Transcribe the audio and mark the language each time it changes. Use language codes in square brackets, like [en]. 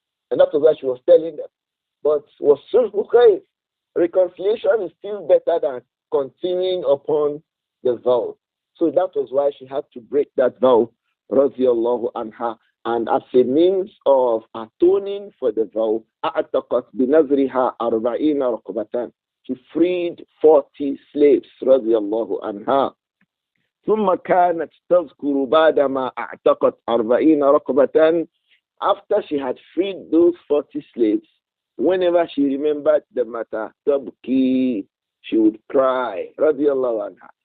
[en] And that was what she was telling them. But was sulh, reconciliation is still better than continuing upon the vow. So that was why she had to break that vow, radiyallahu anha. And as a means of atoning for the vow, [ar] أَعْتَقَتْ بِنَذْرِهَا أَرْبَعِينَ رَقَبَةً. [en] She freed 40 slaves, radiyallahu anha. [ar] ثم كانت تذكر بعدما اعتقت 40 رقبة. [en] After she had freed those 40 slaves, whenever she remembered the matter, تبكي, she would cry, [ar] رضي الله عنها.